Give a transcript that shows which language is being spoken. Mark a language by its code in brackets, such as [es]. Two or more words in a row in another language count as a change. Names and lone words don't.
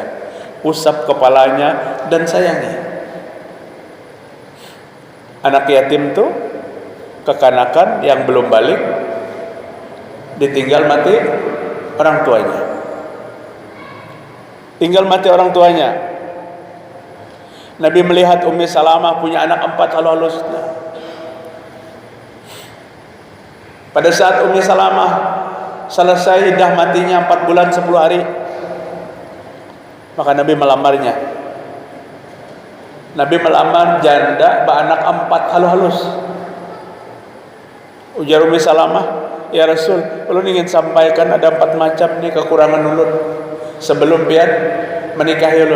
[id] Usap kepalanya dan sayangi. Anak yatim itu kekanakan yang belum balik, ditinggal mati orang tuanya. Tinggal mati orang tuanya. Nabi melihat Ummi Salamah punya anak 4 halus. Pada saat Ummi Salamah selesai iddah matinya 4 bulan 10 hari, maka Nabi melamarnya. Nabi melamar janda beranak 4 halus. [bjn] Ujar Ummi Salamah, [ar] يا رسول, [bjn] ulun ingin sampaikan ada 4 macam nih kekurangan ulun sebelum pian menikahi ulun.